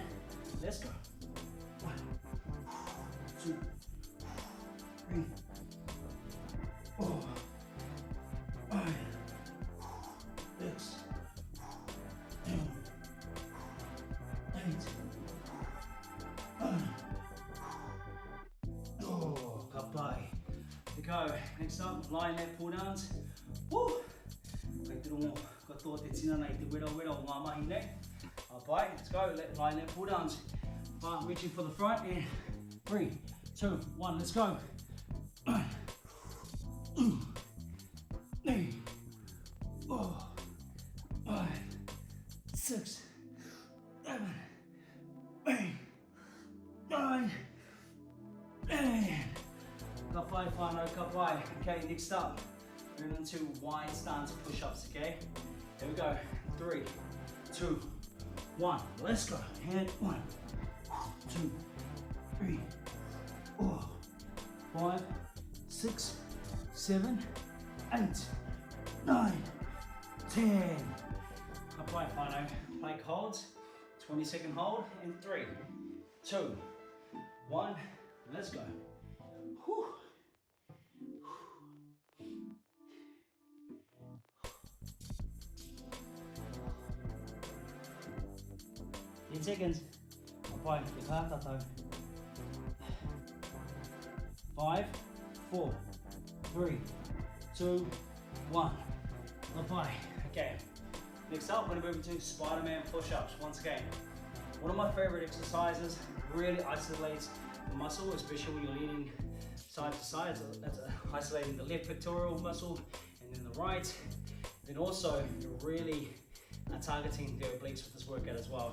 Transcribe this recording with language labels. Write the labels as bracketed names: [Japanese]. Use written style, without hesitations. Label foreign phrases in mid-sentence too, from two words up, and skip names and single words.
[English] Let's go. 1, 2, 3, 4, 5, 6, 7, 8, 9. Oh, kapai. Go. Next up, lying lat pull downs. Woo! [Māori] Kai te rongo katoa te tinana I te wera o ngā mahi nei. [English] Alright, let's go. Lying lat pull downs. Reaching for the front and 3, 2, 1. Let's go. 1, 2, 3, 4, 5, 6, 7, 8, 9, 10. [Māori] Kapai whānau, kapai. [English] Okay, next up, moving into wide stance push-ups, okay? Here we go. 3, 2, 1. Let's go. And 1, 2, 3, 4, 5, 6, 7, 8, 9, 10. [Māori] Kapai whānau. [English] Plank holds. 20-second hold. And 3, 2, 1. Let's go. Whew. 10 seconds. [Māori] Kapai, te kātatau. 5, 4, 3, 2, 1. Kapai. [English] Okay. Next up, we're going to move into Spider-Man push-ups. Once again, one of my favorite exercises really isolates the muscle, especially when you're leaning side to side. So that's isolating the left pectoral muscle and then the right. Then also you're really targeting the obliques with this workout as well.